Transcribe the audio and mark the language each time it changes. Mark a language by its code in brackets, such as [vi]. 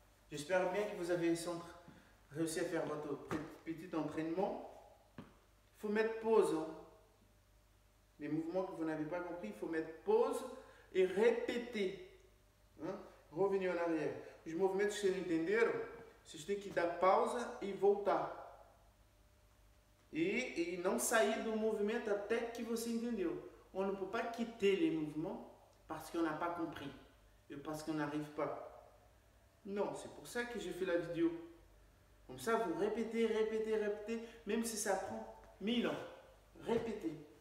[fr] J'espère bien que vous avez réussi à faire votre petit entraînement. Il faut mettre pause. Hein. Les mouvements que vous n'avez pas compris, il faut mettre pause e répéter. Hein? Revenir en arrière. [pt] Os movimentos que vocês não entenderam, vocês têm que dar pausa e voltar. E não sair do movimento até que você entendeu. [fr] On ne peut pas quitter les mouvements parce qu'on n'a pas compris. Et parce qu'on n'arrive pas. Non, c'est pour ça que j'ai fait la vidéo. Comme ça, vous répétez, répétez, répétez, même si ça prend 1000 ans. Répétez.